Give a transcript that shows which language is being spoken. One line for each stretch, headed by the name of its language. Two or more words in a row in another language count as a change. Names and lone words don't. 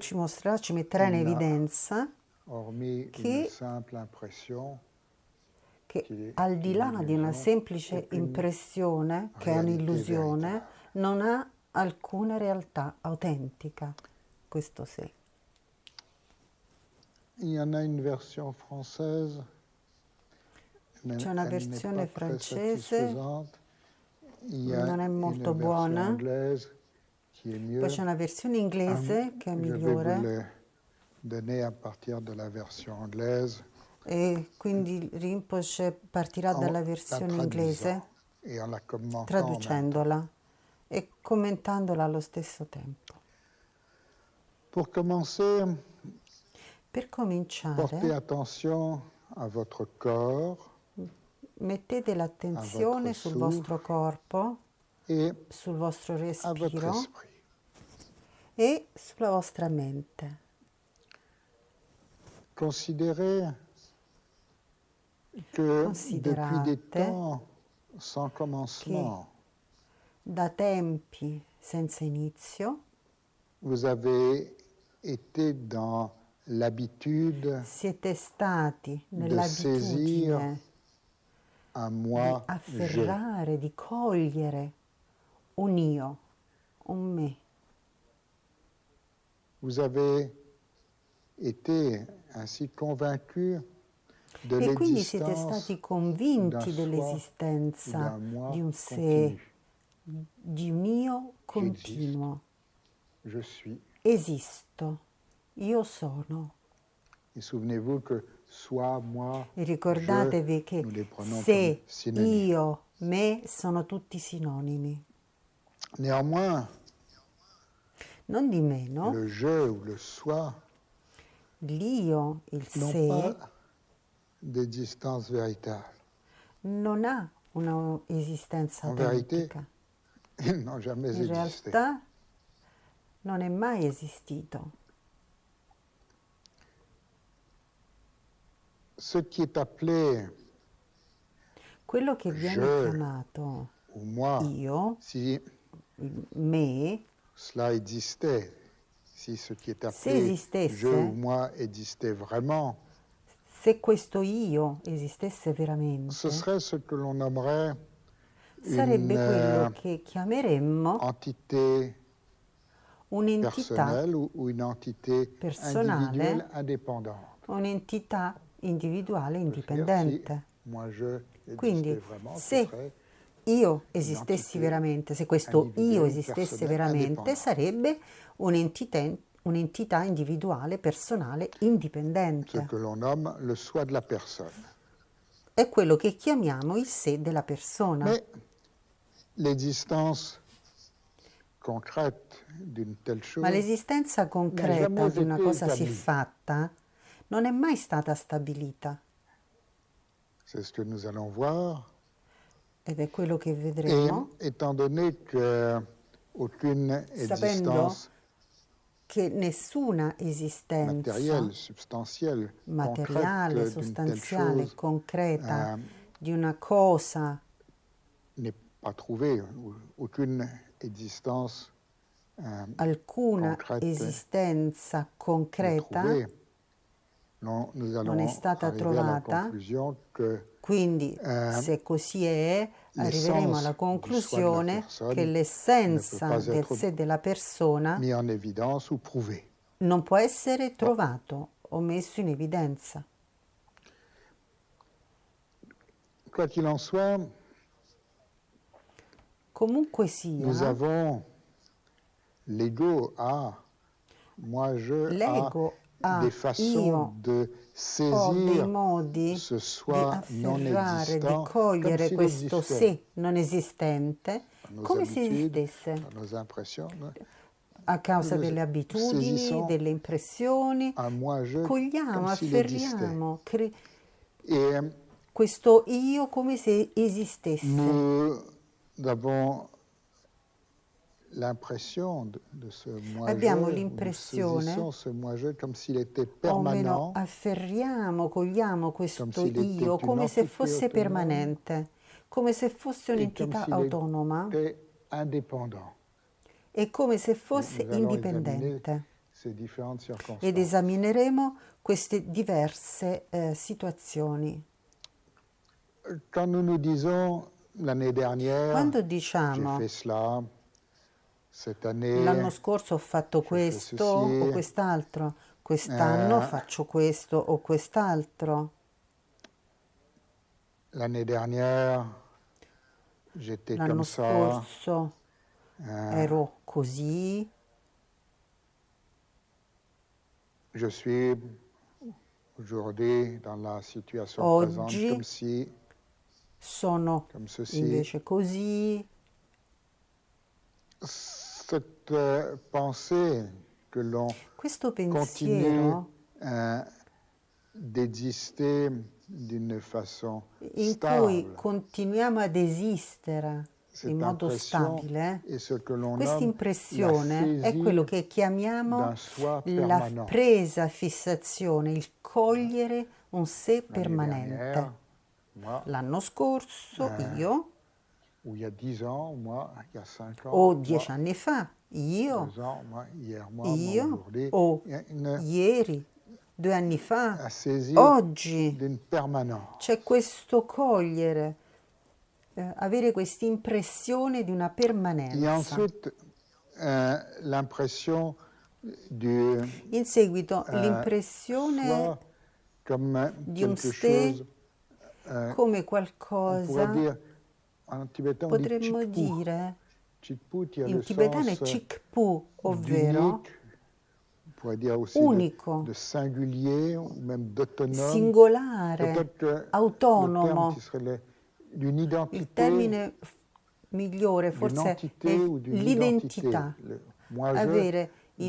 Italian: ci mostrerà, ci metterà in
French: il n'a,
Italian: evidenza
French: hormis une
Italian: che,
French: simple impression,
Italian: che
French: qui
Italian: al
French: est
Italian: di
French: une
Italian: là di una
French: illusion,
Italian: semplice
French: aucune
Italian: impressione, che è
French: réalité
Italian: un'illusione,
French: véritable.
Italian: non ha alcuna realtà autentica, questo sé.
French: Il y en a une version française, mais
Italian: C'è una
French: elle n'est
Italian: versione
French: pas très
Italian: francese,
French: satisfaisante. Il y a
Italian: non è
French: une
Italian: molto
French: version
Italian: buona.
French: anglaise qui est
Italian: Poi
French: mieux.
Italian: c'è una versione inglese che è
French: Je vais vous
Italian: migliore
French: le donner à partir de la version anglaise
Italian: e quindi Rinpoche partirà
French: en
Italian: dalla
French: la
Italian: versione
French: traduisant
Italian: inglese,
French: et en la commentant en même temps.
Italian: traducendola e commentandola allo stesso tempo.
French: Pour commencer,
Italian: Per
French: portez
Italian: cominciare,
French: attention à votre corps,
Italian: mettete
French: à votre
Italian: l'attenzione sul vostro
French: souffle
Italian: corpo,
French: et
Italian: sul vostro
French: à votre
Italian: respiro
French: esprit.
Italian: e sulla vostra mente.
French: Considérez que depuis des
Italian: Considerate
French: temps sans
Italian: che
French: commencement,
Italian: da tempi senza inizio
French: vous avez été dans l'habitude
Italian: siete stati
French: de saisir
Italian: nell'abitudine
French: un
Italian: di
French: moi, je.
Italian: afferrare, di cogliere un io, un me.
French: Vous avez été ainsi convaincu de
Italian: E quindi siete
French: l'existence
Italian: stati
French: d'un
Italian: convinti
French: soi ou
Italian: dell'esistenza
French: d'un moi
Italian: di un
French: continu.
Italian: sé, di un io
French: J'existe,
Italian: continuo.
French: je suis.
Italian: Esisto, io sono.
French: Et souvenez-vous que soi, moi,
Italian: E
French: je,
Italian: ricordatevi che
French: nous les prenons comme
Italian: sé,
French: synonymes.
Italian: io, me sono tutti sinonimi.
French: Néanmoins,
Italian: Non di meno,
French: le je ou le soi
Italian: l'io, il
French: n'ont
Italian: sé,
French: pas d'existence véritable.
Italian: non ha una esistenza
French: En vérité,
Italian: autentica.
French: ils n'ont jamais
Italian: In
French: existé.
Italian: realtà non è mai esistito.
French: Ce qui est appelé
Italian: Quello che viene
French: je
Italian: chiamato
French: ou moi,
Italian: io,
French: si
Italian: me,
French: cela existait, si ce qui est
Italian: se
French: appelé je ou
Italian: esistesse,
French: moi existait vraiment,
Italian: se questo io esistesse
French: ce
Italian: veramente,
French: serait ce que l'on nommerait
Italian: sarebbe
French: une
Italian: quello che chiameremmo
French: entité
Italian: un'entità
French: personnelle ou une entité individuelle
Italian: personale,
French: indépendante.
Italian: un'entità individuale
French: On peut se dire, si
Italian: indipendente.
French: moi je existais
Italian: Quindi
French: vraiment, ce
Italian: se
French: serait
Italian: io esistessi
French: un'entité
Italian: veramente, se questo io
French: individuelle,
Italian: esistesse
French: personnelle,
Italian: veramente,
French: indépendante.
Italian: sarebbe un'entità individuale, personale,
French: Ce
Italian: indipendente.
French: que l'on nomme le soi de la personne.
Italian: È quello che chiamiamo il sé della persona.
French: Mais l'existence concrète d'une telle
Italian: Ma
French: chose
Italian: l'esistenza
French: n'a
Italian: concreta
French: jamais
Italian: di una
French: été
Italian: cosa
French: établie.
Italian: siffatta non è mai stata stabilita.
French: C'est ce que nous allons voir.
Italian: Ed è quello che
French: Et
Italian: vedremo,
French: étant donné qu'aucune
Italian: sapendo
French: existence
Italian: che nessuna esistenza
French: matérielle, substantielle,
Italian: materiale,
French: concrète d'une telle
Italian: sostanziale,
French: chose
Italian: concreta di una cosa
French: n'est pas trouvée, aucune existence
Italian: alcuna
French: concrète
Italian: esistenza
French: n'est
Italian: concreta
French: trouvée, nous
Italian: non è
French: allons
Italian: stata
French: arriver à la
Italian: trovata,
French: conclusion que
Italian: quindi se così è, arriveremo alla
French: l'essence du soi de la
Italian: conclusione che
French: personne ne peut
Italian: l'essenza
French: pas
Italian: del
French: être
Italian: sé della persona
French: mis en évidence ou prouvée.
Italian: non può essere trovato o messo in evidenza.
French: Quoi qu'il en soit,
Italian: Comunque
French: Nous
Italian: sia,
French: avons l'ego a, moi je a,
Italian: l'ego
French: des
Italian: ha,
French: façons
Italian: io
French: de
Italian: ho dei
French: saisir
Italian: modi
French: ce
Italian: di
French: soi non
Italian: afferrare, di
French: existant comme
Italian: cogliere
French: s'il
Italian: questo
French: existait,
Italian: sé non esistente
French: par nos
Italian: come se
French: habitudes,
Italian: esistesse,
French: par nos impressions.
Italian: a
French: Nous
Italian: causa
French: le
Italian: delle abitudini,
French: saisissons
Italian: delle impressioni.
French: un moi-je comme
Italian: Cogliamo,
French: s'il existait.
Italian: afferriamo
French: Et
Italian: questo io come se esistesse.
French: nous avons l'impression de ce moi-je,
Italian: Abbiamo
French: ou nous
Italian: l'impressione,
French: saisissons ce moi-je comme s'il était
Italian: o meno
French: permanent,
Italian: afferriamo, cogliamo
French: comme
Italian: questo
French: s'il était
Italian: io
French: une
Italian: come se
French: entité
Italian: fosse
French: autonome
Italian: permanente, come se fosse
French: et comme
Italian: un'entità
French: s'il
Italian: autonoma
French: était indépendant.
Italian: e come se
French: Et
Italian: fosse
French: nous allons examiner
Italian: indipendente.
French: ces différentes
Italian: Ed
French: circonstances.
Italian: esamineremo queste diverse situazioni.
French: Quand nous disons l'année dernière,
Italian: Quando
French: j'ai
Italian: diciamo
French: fait cela, cette
Italian: l'anno
French: année,
Italian: scorso ho fatto
French: je fais
Italian: questo o
French: ceci,
Italian: quest'altro, quest'anno euh, faccio questo o quest'altro,
French: l'année dernière, j'étais comme
Italian: l'anno
French: ça,
Italian: scorso euh, ero così,
French: je suis aujourd'hui dans la situation présente
Italian: oggi
French: comme si,
Italian: sono
French: comme ceci.
Italian: invece così.
French: Cette pensée que l'on
Italian: Questo
French: continue
Italian: pensiero
French: d'exister d'une façon
Italian: in cui
French: stable,
Italian: continuiamo ad esistere in
French: cette
Italian: modo
French: impression
Italian: stabile,
French: est ce que l'on
Italian: questa
French: nomme la
Italian: impressione è quello
French: saisie
Italian: che chiamiamo
French: d'un soi
Italian: la
French: permanent.
Italian: presa fissazione, il cogliere un sé
French: L'année dernière,
Italian: permanente.
French: moi,
Italian: L'anno scorso io,
French: ou il y a 10 ans, moi, il y a 5
Italian: o
French: ans, moi,
Italian: 10 anni fa, io,
French: 2 ans, moi, hier, moi aujourd'hui,
Italian: o
French: il y a une
Italian: ieri, 2 anni fa,
French: saisie
Italian: oggi.
French: d'une permanence.
Italian: C'è questo cogliere, avere questa impressione di una
French: Il y a
Italian: permanenza.
French: ensuite l'impression du
Italian: In seguito
French: soi
Italian: l'impressione
French: comme
Italian: di un
French: quelque
Italian: sé
French: chose,
Italian: come
French: on pourrait
Italian: qualcosa,
French: dire, en tibétain on dit
Italian: potremmo
French: chikpu.
Italian: dire,
French: Chikpu qui a le
Italian: in tibetano
French: sens
Italian: è chikpu, ovvero
French: d'unique, on pourrait dire aussi
Italian: unico,
French: de singulier ou même d'autonome.
Italian: singolare,
French: Peut-être que le terme
Italian: autonomo.
French: qui serait d'une
Italian: Il
French: identité,
Italian: termine migliore
French: d'une
Italian: forse
French: entité
Italian: è
French: ou d'une identité.
Italian: l'identità,
French: Moi-je,
Italian: avere il